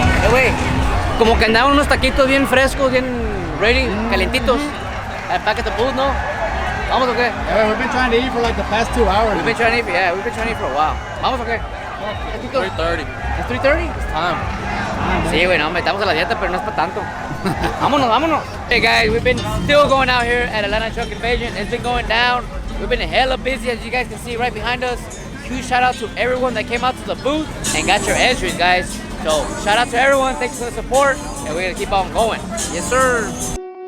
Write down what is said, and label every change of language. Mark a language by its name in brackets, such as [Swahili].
[Spanish] Güey, como que andaban unos taquitos bien frescos, bien ready, calientitos. [English] Back at the booth, [Spanish] ¿no? ¿Vamos o qué? [English] Yeah, we've been trying to eat for like the past 2 hours. We've been trying to eat, yeah, we've been trying to eat for a while. [Spanish] ¿Vamos o qué? Taquitos. 3:30. ¿Es 3:30? [English] It's time. [Spanish] Sí, güey, no, estamos a la dieta, pero no es para tanto. Vámonos, vámonos. [English] Hey guys, we've been still going out here at Atlanta Truck Invasion. It's been going down. We've been hella busy, as you guys can see right behind us. Huge shout out to everyone that came out to the booth and got your entries, guys. So shout out to everyone, thanks for the support, and we're gonna keep on going. Yes, sir.